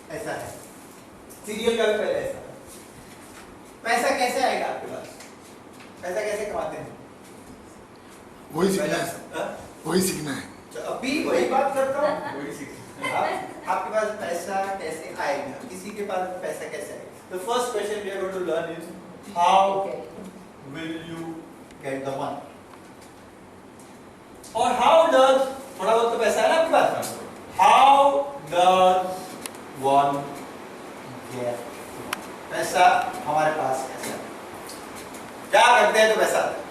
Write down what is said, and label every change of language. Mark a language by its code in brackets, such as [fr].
[hi] ऐसा है सीरियल का भी पहले ऐसा। पैसा कैसे आएगा आपके पास, पैसा कैसे कमाते हैं? वही सीखना है, वही सीखना है। अभी वही बात करता हूँ, वही सीखना। आपके पास पैसा कैसे आएगा, किसी के पास पैसा कैसे आएगा? [en] The first question we are going to learn is how will you get the money? [hi] और [en] how does, [hi] थोड़ा बहुत तो पैसा है ना आपके पास, [en] how does one get? [hi] पैसा हमारे पास कैसे? क्या करते हैं तो पैसा?